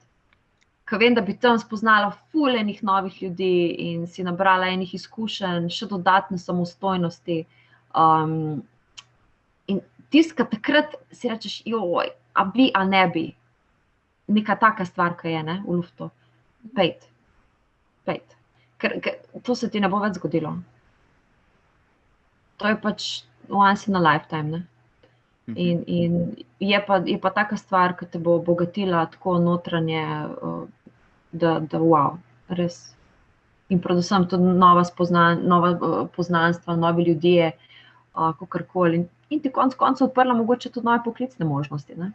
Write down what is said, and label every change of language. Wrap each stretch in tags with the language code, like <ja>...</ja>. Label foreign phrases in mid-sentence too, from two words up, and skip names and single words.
<sl>Ker vem, da bi tam spoznala ful enih novih ljudi in si nabrala enih izkušenj, še dodatne samostojnosti, In tisto, takrat si rečeš, joj, a bi, a ne bi. Neka taka stvar, ki je, ne, v luftu. Pejt. Ker to se ti ne bo več zgodilo. To je pač</sl> <en>once in a lifetime,</en> <sl>ne. In je pa taka stvar, ki te bo obogatila tako notranje, da wow, res. In predvsem tudi nova poznanstva, novi ljudje, kakorkoli. In ti konec koncev odprla mogoče tudi nove poklicne možnosti, ne.</sl>